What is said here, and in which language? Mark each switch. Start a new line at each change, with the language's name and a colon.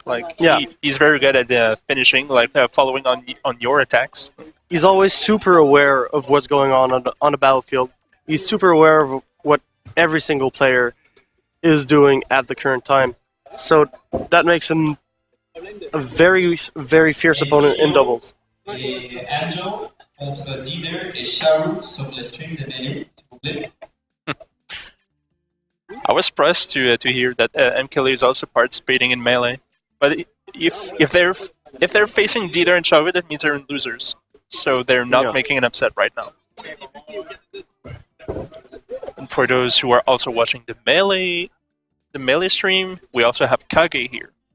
English: Like, he's very good at finishing, like following on your attacks. He's always super aware of what's going on a battlefield. He's super aware of what every single player is doing at the current time. So that makes him a very, very fierce opponent in doubles.
French: Et Angel contre Leader et Sharu sur le stream de Melee, s'il vous plaît.
English: I was surprised to hear that MKLE is also participating in Melee. But if they're facing Dieter and Sharu, that means they're losers. So they're not making an upset right now. And for those who are also watching the Melee stream, we also have Kage here.